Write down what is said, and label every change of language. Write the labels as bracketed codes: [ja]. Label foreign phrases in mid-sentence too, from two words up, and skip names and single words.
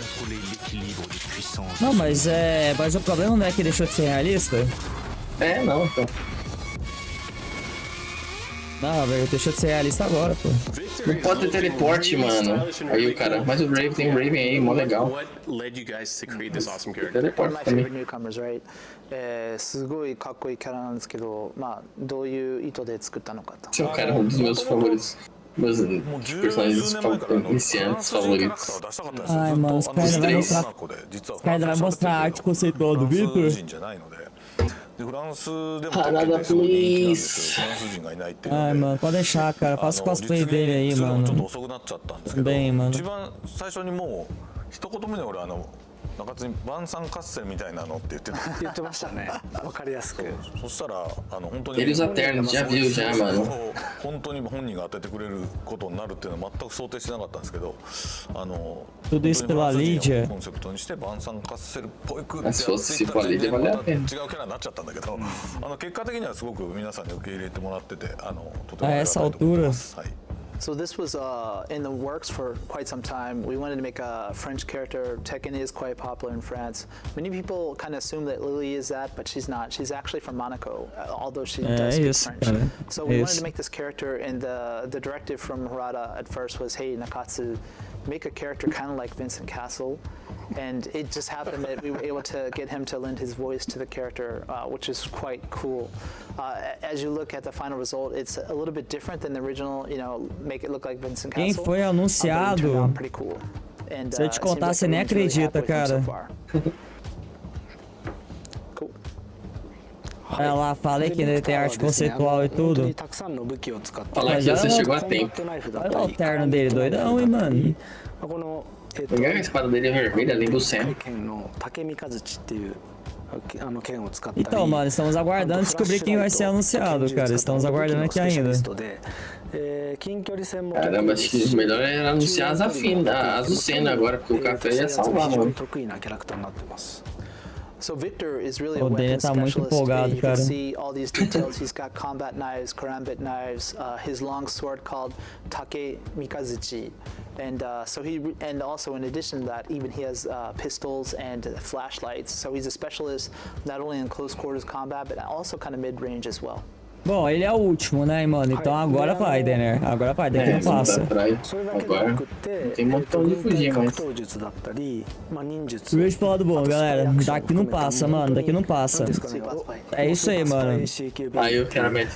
[pt] Não, mas o problema não é que deixou de ser realista? Não, então. Não, velho, deixou de ser realista agora, pô. Não pode ter teleporte, mano. Aí o cara, mas o Raven tem um Raven aí, mó legal. Teleporte também. [ja] すごいかっこいいキャラなんですけど、どういう意図で作ったのかと。 [pt] Esse é um cara, um dos meus favoritos. Meus personagens iniciantes favoritos. Ai, mano, os caras vai mostrar a arte conceitual do Victor. Parada, please. Ai, mano, pode deixar, cara. Faça o cosplay dele aí, mano. Bem, mano. [ja] 中津に晩餐合戦みたいなのって言ってた。言ってましたね。わかりやすく。そしたら本当に [pt] Eles alternos, já viu já, mano. [ja] 本当に本人が当ててくれることになるっていうのは全く想定してなかったんですけど、 [pt] Tudo isso pela Lídia. [ja] コンセプトにして晩餐合戦っぽいくって [pt] Se fosse for a Lídia, valeu a pena. [ja] 違うキャラになっちゃったんだけど、結果的にはすごく皆さんに受け入れてもらってて、とても [pt] A essa altura. [en] So this was in the works for quite some time. We wanted to make a French character. Tekken is quite popular in France. Many people kind of assume that Lily is that, but she's not. She's actually from Monaco, although she does speak French. So we wanted to make this character, and the directive from Harada at first was, hey, Nakatsu, make a character kind of like Vincent Castle. And it just happened that we were able to get him to lend his voice to the character, which is quite cool. As you look at the final result, it's a little bit different than the original, make it look like Vincent Castle. [pt] Quem foi anunciado? [en] Pretty cool. And, [pt] se eu te contar, você nem acredita, cara. [en] Cool. [pt] Olha lá, falei que ele tem arte conceitual e tudo. Falar que você chegou a tempo. Olha o alterno dele, doidão, hein, mano. A espada dele é vermelha, além do céu. Então, mano, estamos aguardando descobrir quem vai ser anunciado, cara. Estamos aguardando aqui ainda. Caramba, acho que o melhor era anunciar a Azucena agora, porque o café ia salvar, mano. [en] So Victor is really a weapon specialist. You can see all these details. He's got combat knives, karambit knives, his long sword called 𝗔𝗽cie. And and also in addition to that, even he has pistols and flashlights. So he's a specialist not only in close quarters combat, but also kind of mid-range as well. [pt] Bom, ele é o último, né, mano? Então agora vai, Denner. Agora vai, daqui não passa. Agora não tem montão de fugir, mas... Vejo pro lado bom, galera. Daqui não passa, mano. Daqui não passa. É isso aí, mano. Aí eu quero mesmo.